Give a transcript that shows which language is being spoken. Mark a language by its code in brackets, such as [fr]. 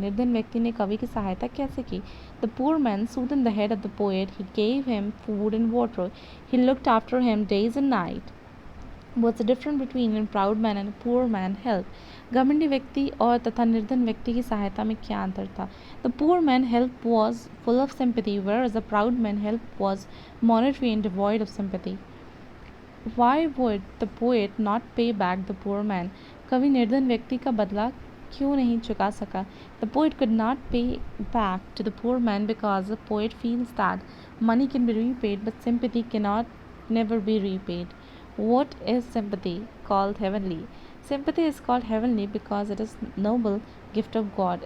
[hi] निर्धन व्यक्ति ने कवि की सहायता कैसे की? [en] The poor man soothed the head of the poet. He gave him food and water. He looked after him days and night. What's the difference between a proud man and a poor man help? [hi] घमंडी व्यक्ति और तथा निर्धन व्यक्ति की सहायता में क्या अंतर था? [en] The poor man help was full of sympathy, whereas the proud man help was monetary and devoid of sympathy. Why would the poet not pay back the poor man? [hi] कवि निर्धन व्यक्ति का बदला क्यों नहीं चुका सका? [en] The poet could not pay back to the poor man because the poet feels that money can be repaid, but sympathy cannot never be repaid. What is sympathy called heavenly? Sympathy is called heavenly because it is noble gift of God.